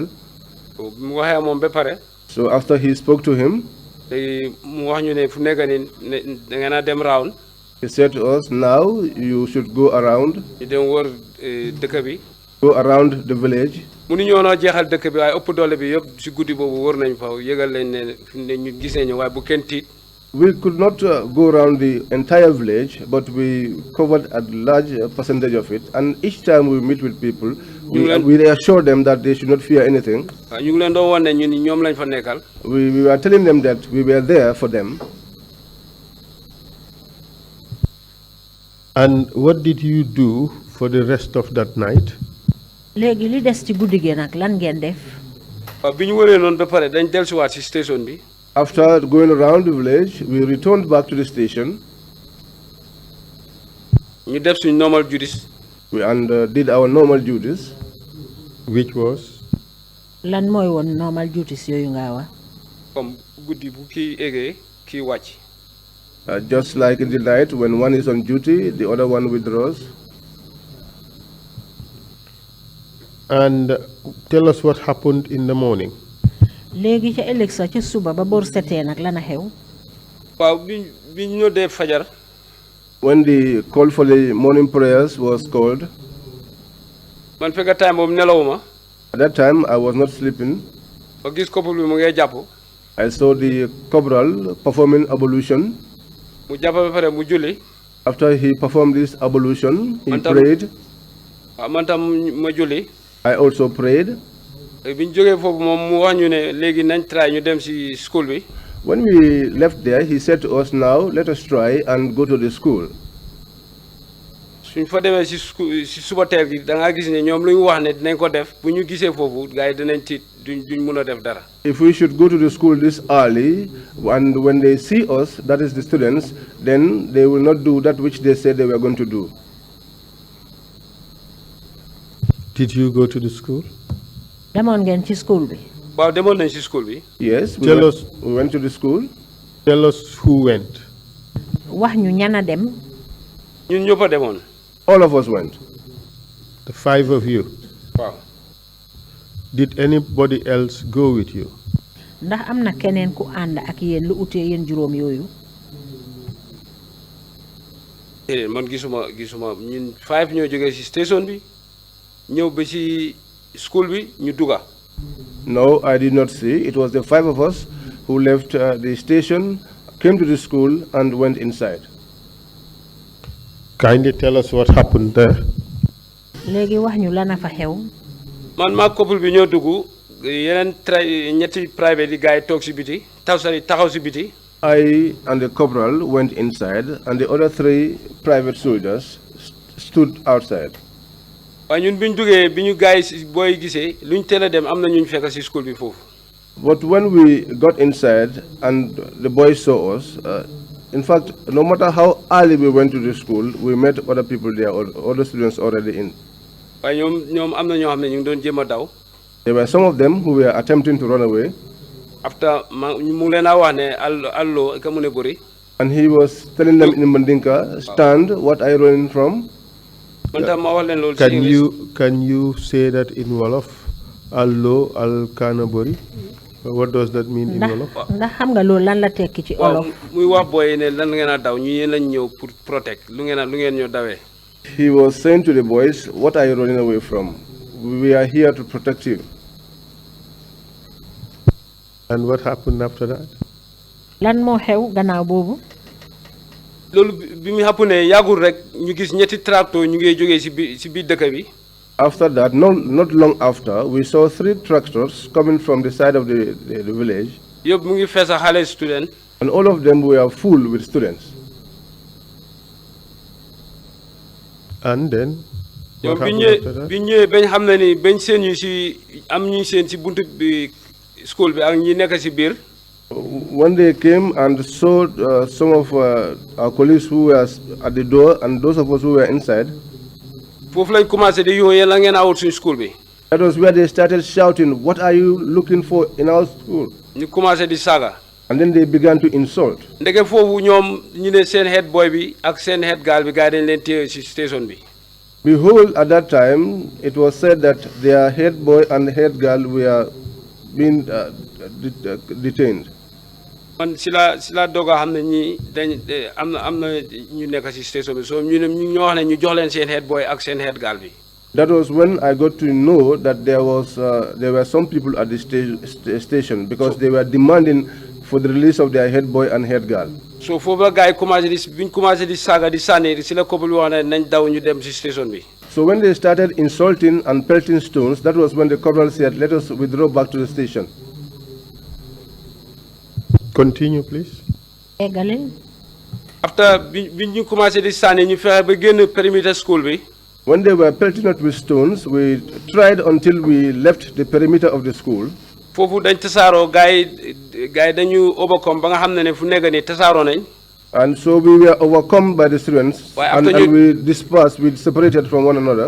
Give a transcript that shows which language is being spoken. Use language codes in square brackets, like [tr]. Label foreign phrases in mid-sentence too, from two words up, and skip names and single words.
[wo] mu waxee moom ba pare. [en] So after he spoke to him, [wo] léegi mu wax ñu ne fu nekk nii da ngeen a dem round. [en] he said to us, now you should go around. [wo] ñu dem wër dëkk bi. [en] Go around the village. [wo] mënuñoo noo jeexal dëkk bi waaye ëpp doole bi yëpp si guddi boobu wër nañ fa yëgal leen ne ñu gisee ñu waaye bu kenn tiit. [en] We could not go around the entire village, but we covered a large percentage of it. And each time we meet with people, we reassure them that they should not fear anything. [wo] ñu ngi leen doon wan ne ñun ñoom lañ fa nekkal. [en] We were telling them that we were there for them. And what did you do for the rest of that night? [wo] léegi li des ci guddi gi nag lan ngeen def. waaw bi ñu wëree noonu ba pare dañ dellusiwaat si station bi. [en] After going around the village, we returned back to the station. [wo] ñu def suñ [en] normal duties. And did our normal duties. Which was? [wo] lan mooy woon [en] normal duties [wo] yooyu nga wax. comme guddi bu kii eggee kii wàcc. [en] Just like in the night, when one is on duty, the other one withdraws. And tell us what happened in the morning. [wo] léegi ca ëllëg sa ca suba ba bor setee nag lan a xew. waaw bi ñu noddee fajar. [en] When the call for the morning prayers was called. [wo] man fekk time boobu nelawuma. [en] At that time, I was not sleeping. [wo] ba gis couple bi mu ngay jàpp. [en] I saw the corporal performing ablution. [wo] mu jàpp ba pare mu julli. [en] After he performed this ablution, he prayed. [wo] waaw man tam ma julli. [en] I also prayed. [wo] bi ñu jógee foofu moom mu wax ñu ne léegi nañ try ñu dem si school bi. [en] When we left there, he said to us, now let us try and go to the school. [wo] suñ fa demee si suba teel gi da ngaa gis ne ñoom lu ñu wax ne dinañ ko def bu ñu gisee foofu gars yi dinañ tiit duñ mun a def dara. [en] If we should go to the school this early, and when they see us, that is the students, then they will not do that which they said they were going to do. Did you go to the school? [wo] demoon ngeen ci school bi. waaw demoon nañ si school bi. [en] Yes, Tell us. we went to the school. Tell us who went. wax ñu ñana dem. ñun ñëpp a demoon. All of us went. The 5 of you. [wo] waaw. [en] Did anybody else go with you? [wo] ndax am na keneen ku ànd ak yéen lu utee yéen juróom yooyu. man gisuma ñun 5 ñoo jógee si station bi ñëw ba si school bi ñu dugga. [en] No, I did not see. It was the 5 of us who left the station, came to the school, and went inside. Kindly tell us what happened there. [wo] léegi wax ñu lana fa xew. man maa couple bi ñoo dugg yeneen ñetti private yi gars yi toog si biti taxaw si biti. [en] I and the corporal went inside, and the other 3 private soldiers stood outside. [wo] waaye ñun bi ñu duggee bi ñu gars yi booy gisee luñ teel a dem am na ñu fekk si school bi foofu. [en] But when we got inside and the boys saw us, in fact, no matter how early we went to the school, we met other people there, other students already in. [wo] waaye ñoom am na ñoo xam ne ñu ngi doon jéem a daw. [en] There were some of them who were attempting to run away. [wo] after mu leen a wax ne allo ka mu ne bëri. [en] And he was telling them in Mandinka, stand, what are you running from? [wo] man tam ma wax leen loolu si English. [en] Can you say that in Wolof? [man] Allo al kanabori? [en] What does that mean in Wolof? [wo] ndax xam nga loolu lan la tekki ci waaw olof. muy wax booy ne lan ngeen a daw ñu yéen lañ ñëw pour protect lu ngeen ñoo dawee. [en] He was saying to the boys, what are you running away from? We are here to protect you. And what happened after that? [wo] lan moo xew gannaaw boobu. loolu bi mu happen ne yàggul rek ñu gis ñetti tracteur ñu ngi jógee si biir dëkk bi. [en] After that, not long after, we saw 3 tractors coming from the side of the village. [wo] yëpp mu ngi fees a xale student. [en] And all of them were full with students. And then? [wo] ñoom bi ñëwee bañ xam ne ni bañ seen ñu si am ñu seen si buntu bi school bi ak ñi nekk si biir. [en] When they came and saw some of our colleagues who were at the door and those of us who were inside, [wo] foofu lañ commencé di yoo yéen la ngeen awut suñu school bi. [en] that was where they started shouting, what are you looking for in our school? [wo] ñu commencé di saaga. [en] And then they began to insult. [wo] ndeke foofu ñoom ñu ne seen [en] head boy [wo] bi ak seen [en] head girl [wo] bi gars yi dañ leen téye si station bi. [en] Behold, at that time, it was said that their head boy and head girl were being detained. [wo] man si la doog a xam ne ñii dañ am na ñu nekk si station bi so ñu ñoo wax ne ñu jox leen seen [en] head boy [wo] ak seen [en] head girl [wo] bi. [en] That was when I got to know that there were some people at the station because they were demanding for the release of their head boy and head girl. [wo] so foofu la gars yi commencé biñ commencé di saaga di sànni si la couple bi wax ne nañ daw ñu dem si station bi. [en] So when they started insulting and pelting stones, that was when the corporal said, let us withdraw back to the station. Continue, please. [wo] eggale. after biñ ñu commencé di sànni ñu fexe ba génn perimeter school bi. [en] When they were pelting us with stones, we tried until we left the perimeter of the school. [wo] foofu dañ tasaaroo gars yi dañu overcome ba nga xam ne fu nekk nii tasaaroo nañ. [en] And so we were overcome by the students and we dispersed, we separated from one another.